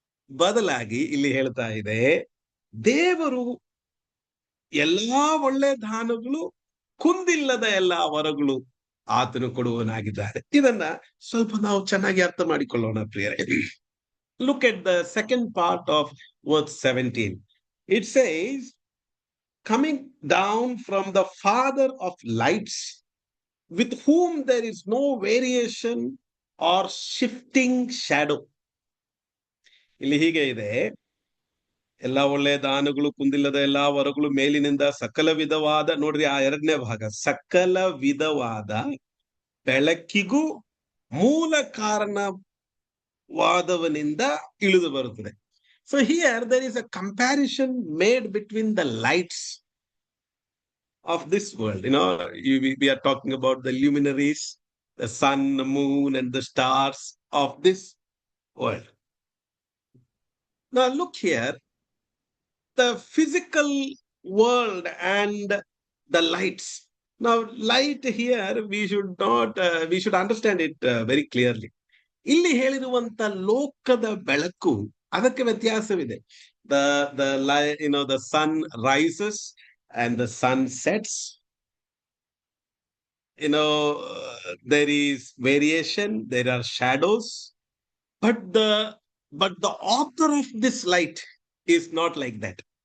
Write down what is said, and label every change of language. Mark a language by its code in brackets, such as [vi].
[kn] ಬದಲಾಗಿ ಇಲ್ಲಿ ಹೇಳ್ತಾ ಇದೆ, ದೇವರು ಎಲ್ಲಾ ಒಳ್ಳೆ ದಾನಗಳು, ಕುಂದಿಲ್ಲದ ಎಲ್ಲಾ ವರಗಳು ಆತನು ಕೊಡುವನಾಗಿದ್ದಾರೆ. ಇದನ್ನ ಸ್ವಲ್ಪ ನಾವು ಚೆನ್ನಾಗಿ ಅರ್ಥ ಮಾಡಿಕೊಳ್ಳೋಣ ಪ್ರಿಯರೇ. [en] Look at the second part of verse 17. It says, coming down from the Father of lights, with whom there is no variation or shifting shadow. [kn] ಇಲ್ಲಿ ಹೀಗೆ ಇದೆ, ಎಲ್ಲಾ ಒಳ್ಳೆಯ ದಾನಗಳು, ಕುಂದಿಲ್ಲದ ಎಲ್ಲಾ ವರಗಳು ಮೇಲಿನಿಂದ ಸಕಲ ವಿಧವಾದ, ನೋಡ್ರಿ ಆ ಎರಡನೇ ಭಾಗ, ಸಕಲ ವಿಧವಾದ ಬೆಳಕಿಗೂ ಮೂಲ ಕಾರಣವಾದವನಿಂದ ಇಳಿದು ಬರುತ್ತದೆ. [en] So here there is a comparison made between the lights of this world. We are talking about the luminaries, the sun, the moon, and the stars of this world. Now look here, the physical world and the lights. Now light here, we should understand it very clearly. [kn] ಇಲ್ಲಿ ಹೇಳಿರುವಂತ ಲೋಕದ ಬೆಳಕು, ಅದಕ್ಕೆ ವ್ಯತ್ಯಾಸವಿದೆ. [en] The sun rises and the sun sets. There is variation, there are shadows, but the author of this light is not like that.